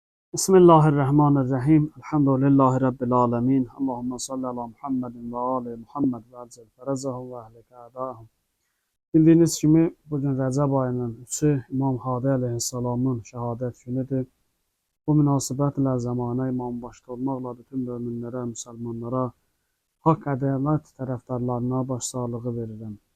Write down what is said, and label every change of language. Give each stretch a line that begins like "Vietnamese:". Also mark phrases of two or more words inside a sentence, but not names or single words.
Arabic: بسم الله الرحمن الرحيم. الحمد لله رب العالمين. اللهم صل على محمد وآل محمد وعجل فرجه وأهلك أعداءهم.
Azerbaijani: Bildiyiniz kimi bugün Rəcəb ayının 3-ü İmam Hadi aleyhissalamın şəhadət günüdür. Bu münasibətlə zamana imam başda olmaqla bütün möminlərə, müsəlmanlara, haqq ədalət tərəfdarlarına başsağlığı verirəm.